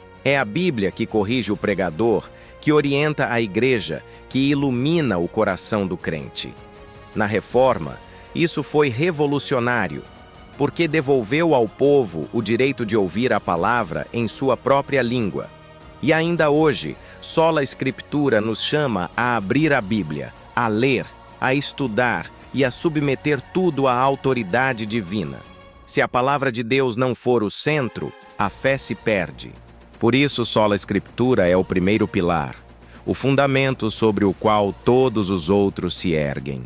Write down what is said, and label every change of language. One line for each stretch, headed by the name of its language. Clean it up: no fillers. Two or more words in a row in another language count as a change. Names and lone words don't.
Portuguese: É a Bíblia que corrige o pregador, que orienta a igreja, que ilumina o coração do crente. Na Reforma, isso foi revolucionário, porque devolveu ao povo o direito de ouvir a palavra em sua própria língua. E ainda hoje,
Latin: sola Scriptura
Portuguese: nos chama a abrir a Bíblia, a ler, a estudar e a submeter tudo à autoridade divina. Se a palavra de Deus não for o centro, a fé se perde. Por isso,
Latin: sola Scriptura
Portuguese: é o primeiro pilar, o fundamento sobre o qual todos os outros se erguem.